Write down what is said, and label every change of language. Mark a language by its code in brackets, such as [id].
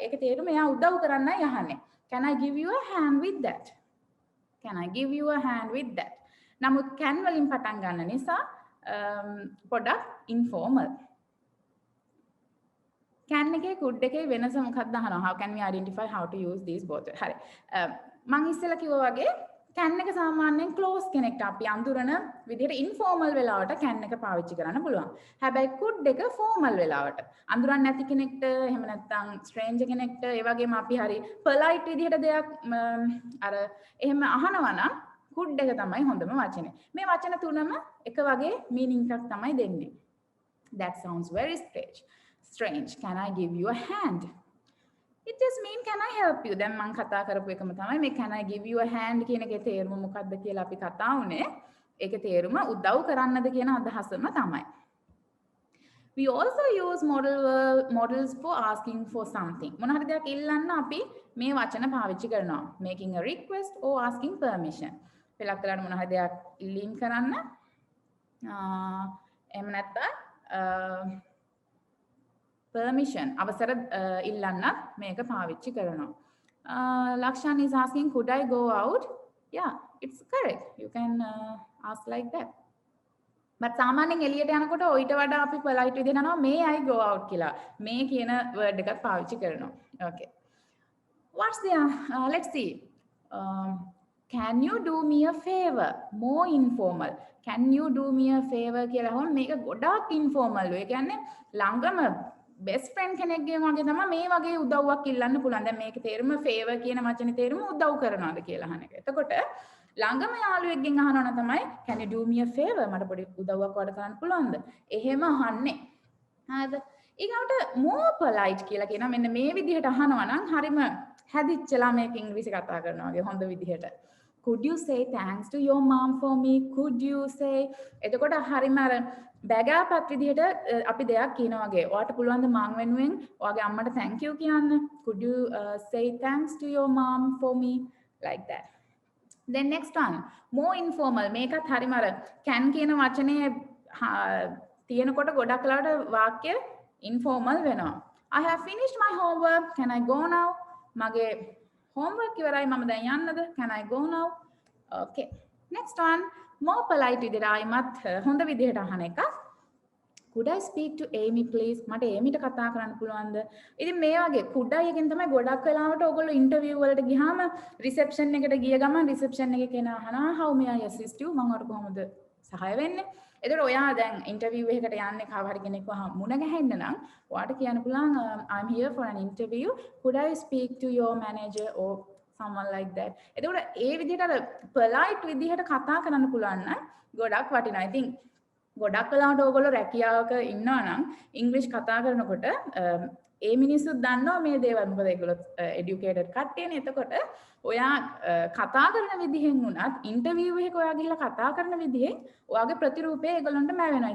[si] ඒක තේරුම එයා උදව් කරන්නයි අහන්නේ. [en] Can I give you a hand with that? Can I give you a hand with that? [si] නමුත් can වලින් පටන් ගන්න නිසා පොඩක් informal. can එකේ could එකේ වෙනස මොකක්ද අහනවා. [en] How can we identify how to use these both? [si] හරි. මම ඉස්සෙල්ලා කිව්වා වගේ can එක සාමාන්‍යයෙන් close කෙනෙක්ට අපි අඳුරන විදිහට informal වෙලාවට can එක පාවිච්චි කරන්න පුළුවන්. හැබැයි could එක formal වෙලාවට අඳුරන්නේ නැති කෙනෙක්ට එහෙම නැත්නම් stranger කෙනෙක්ට ඒ වගේම අපි හරි polite විදිහට දෙයක් අර එහෙම අහනවා නම් could එක තමයි හොඳම වචනේ. මේ වචන තුනම එක වගේ meaning එකක් තමයි දෙන්නේ. [en] That sounds very strange. Can I give you a hand? It just mean can I help you? [si] දැන් මම කතා කරපු එකම තමයි මේ [en] can I give you a hand [si] කියන එකේ තේරුම මොකක්ද කියලා අපි කතා වුණේ. ඒකේ තේරුම උදව් කරන්නද කියන අදහසම තමයි. [en] We also use models for asking for something. [si] මොන හරි දෙයක් ඉල්ලන්න අපි මේ වචන පාවිච්චි කරනවා. [en] Making a request or asking permission. [si] පෙළක් කරන්න මොන හරි දෙයක් ඉල්ලීම් කරන්න. එහෙම නැත්නම් permission අවසර ඉල්ලන්නත් මේක පාවිච්චි කරනවා. [en] Lakshan is asking could I go out? Yeah, it's correct. You can ask like that. [si] But සාමාන්‍යයෙන් එළියට යනකොට ඔయిత වඩා අපි polite විදිහට යනවා [en] may I go out [si] කියලා. මේ කියන word එකත් පාවිච්චි කරනවා. [en] Okay. What's the let's see. Can you do me a favor? More informal. Can you do me a favor [si] කියලා හොන් මේක ගොඩාක් informal. ඒ කියන්නේ ළඟම best friend කෙනෙක්ගේ වගේ තමයි මේ වගේ උදව්වක් ඉල්ලන්න පුළුවන්. දැන් මේකේ තේරුම favor කියන වචනේ තේරුම උදව් කරනවාද කියලා අහන එක. එතකොට ළඟම යාළුවෙක්ගෙන් අහනවා නම් තමයි [en] can you do me a favor? [si] මට පොඩි උදව්වක් වඩ කරන්න පුළුවන්ද? එහෙම අහන්නේ. හරිද? ඊගොට more polite කියලා කියනවා. මෙන්න මේ විදිහට අහනවා නම් හරිම හැදිච්ච ළමයෙක් ඉංග්‍රීසි කතා කරනවා වගේ හොඳ විදිහට. [en] Could you say thanks to your mom for me? Could you say? [si] එතකොට හරිම අර බැගෑපත් විදිහට අපි දෙයක් කියනවා වගේ. ඔයාට පුළුවන් ද මං වෙනුවෙන් ඔයාගේ අම්මට thank you කියන්න? [en] Could you say thanks to your mom for me? Like that. Then next one, more informal. [si] මේකත් හරිම අර can කියන වචනේ තියෙනකොට ගොඩක් වෙලාවට වාක්‍ය informal වෙනවා. [en] I have finished my homework. Can I go now? [si] මගේ homework ඉවරයි මම දැන් යන්නද? [en] Can I go now? Okay. [si] Next one, more polite විදිහට ආයිමත් හොඳ විදිහට අහන එක. [en] Could I speak to Amy please? [si] මට ඒමිට කතා කරන්න පුළුවන්ද? ඉතින් මේ වගේ could I එකෙන් තමයි ගොඩක් වෙලාවට ඔයගොල්ලෝ ඉන්ටර්විව් වලට ගියාම රිසෙප්ෂන් එකට ගිය ගමන් රිසෙප්ෂන් එකේ කෙනා අහනවා [en] how may I assist you? [si] මම ඔයාලට කොහොමද සහාය වෙන්නේ? එතකොට ඔයා දැන් ඉන්ටර්විව් එකකට යන්නේ කව හරි කෙනෙක්ව මුණ ගැහෙන්න නම් ඔයාට කියන්න පුළුවන් [en] I'm here for an interview. Could I speak to your manager or someone like that? [si] එතකොට ඒ විදිහට අර polite විදිහට කතා කරන්න පුළුවන් නම් ගොඩක් වටිනවා. ඉතින් ගොඩක් වෙලාවට ඕගොල්ලෝ රැකියාවක ඉන්නවා නම් ඉංග්‍රීසි කතා කරනකොට ඒ මිනිස්සුත් දන්නවා මේ දේවල්. මොකද ඒගොල්ලෝ educated කට්ටියනේ. එතකොට ඔයා කතා කරන විදිහෙන් උනත් ඉන්ටර්විව් එකක ඔයා ගිහලා කතා කරන විදිහෙන් ඔයාගේ ප්‍රතිරූපය ඒගොල්ලන්ට මැවෙනවා.